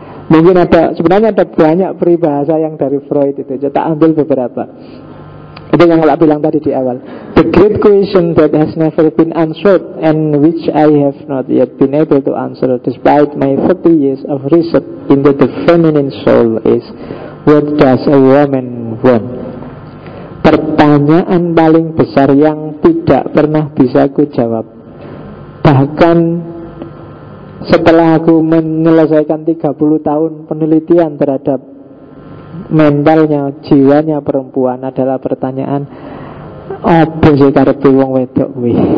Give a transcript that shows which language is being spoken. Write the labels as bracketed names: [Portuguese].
[Indonesian] Mungkin sebenarnya ada banyak peribahasa yang dari Freud itu. Tak ambil beberapa. Itu yang saya bilang tadi di awal. [English] The great question that has never been answered and which I have not yet been able to answer despite my 30 years of research into the feminine soul is, what does a woman want? [Indonesian] Pertanyaan paling besar yang tidak pernah bisa aku jawab. Bahkan setelah aku menyelesaikan 30 tahun penelitian terhadap mentalnya, jiwanya perempuan, adalah pertanyaan, apa sih [Javanese] karepe wong wedok kuwi?